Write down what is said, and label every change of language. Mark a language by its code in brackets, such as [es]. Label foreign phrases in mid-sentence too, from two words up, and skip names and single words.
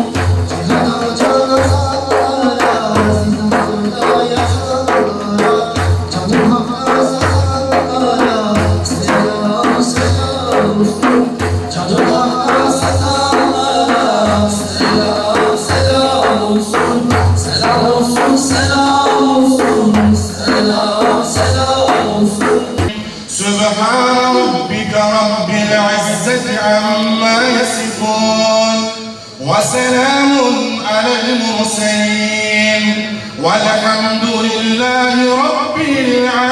[tr] Cihana cana sanlara, zindanında yatanlara, canım hakka satanlara, selam selam olsun. Canım hakka satanlara, selam selam olsun. Selam olsun, selam olsun, selam selam olsun. [ar] سبحان ربك رب العزة عما يصفون وسلام على المرسلين والحمد لله رب العالمين